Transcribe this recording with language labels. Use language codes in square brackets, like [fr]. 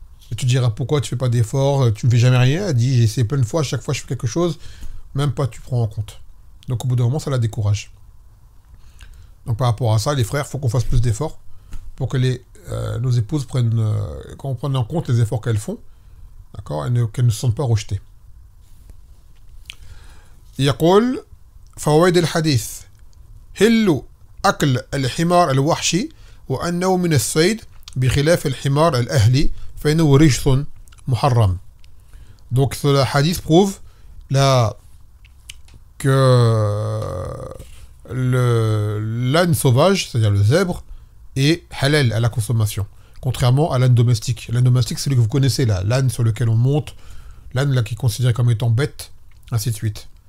[fr] Et tu te diras pourquoi tu fais pas d'efforts, tu ne fais jamais rien. Elle dit j'ai essayé plein de fois, à chaque fois je fais quelque chose, même pas tu prends en compte. Donc au bout d'un moment, ça la décourage. Donc par rapport à ça, les frères, il faut qu'on fasse plus d'efforts pour que nos épouses qu'on prenne en compte les efforts qu'elles font, d'accord, et qu'elles ne se sentent pas rejetées. [ar] يقول فوائد الحديث هل أكل الحمار الوحشي وأنه من الصيد بخلاف الحمار الأهلي فإنه رجس محرم. [fr] Donc ce hadith prouve que l'âne sauvage, c'est-à-dire le zèbre, est halal à la consommation, contrairement à l'âne domestique. L'âne domestique, c'est celui que vous connaissez là, l'âne sur lequel on monte, l'âne là qui est considéré comme étant bête, ainsi de suite.